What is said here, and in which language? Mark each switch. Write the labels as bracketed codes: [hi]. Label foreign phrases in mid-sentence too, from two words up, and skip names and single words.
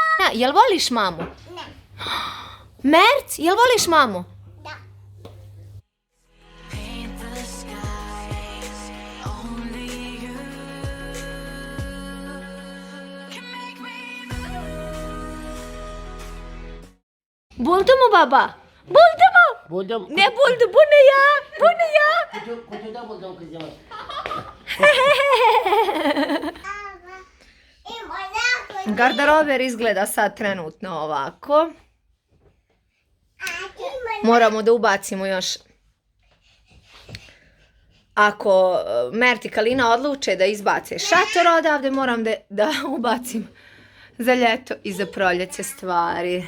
[bs] jel voliš mamu? Ne. Merc, jel voliš mamu? Da. [tr] Buldu mu baba? Buldu mu? Buldum. Ne buldu? Bu ne ya? Bu ne ya? Kutuda buldum kızım. [bs] Garderober izgleda sad trenutno ovako. Moramo da ubacimo još. Ako Mert i Kalina odluče da izbace šator odavde, moram da ubacim za ljeto i za proljeće stvari.